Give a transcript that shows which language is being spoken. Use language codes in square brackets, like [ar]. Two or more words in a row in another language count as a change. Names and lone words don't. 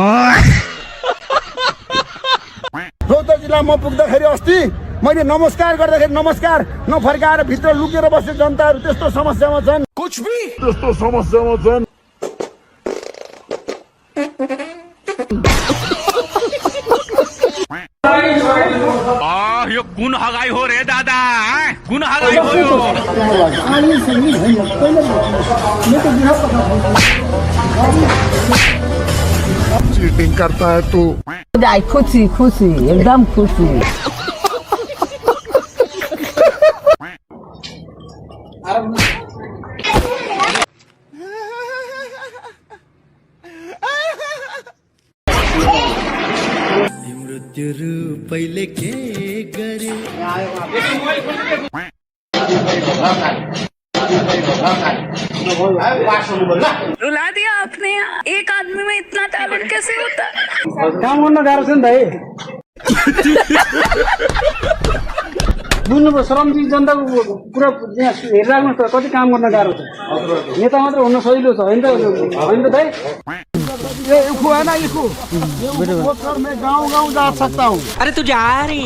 [ne] रौतर जिल्लामा म पुग्दाखेरि अस्ति मैले नमस्कार गर्दाखेरि नमस्कार नफर्काएर भित्र लुकेर बस्ने जनताहरू त्यस्तो समस्यामा छन् यो कुन हगाई हो रे दादा कुन हगाई हो यो [hi] चीटिंग करता है तू [ne] खुशी एकदम खुशी पहिले के गरे [hi] रुला दिया आपने एक आदमी में इतना टैलेंट कैसे होता है [ne] काम गर्न गाह्रो छ नि भाइ बुझ्नु श्रमजीवी जनताको कुरा हेरिराख्नु त कति काम गर्न गाह्रो छ नेता मात्र हुन सजिलो छ होइन त भाइ [hi] है ना इसको मैं गाँव जा सकता हूँ अरे तू जा रही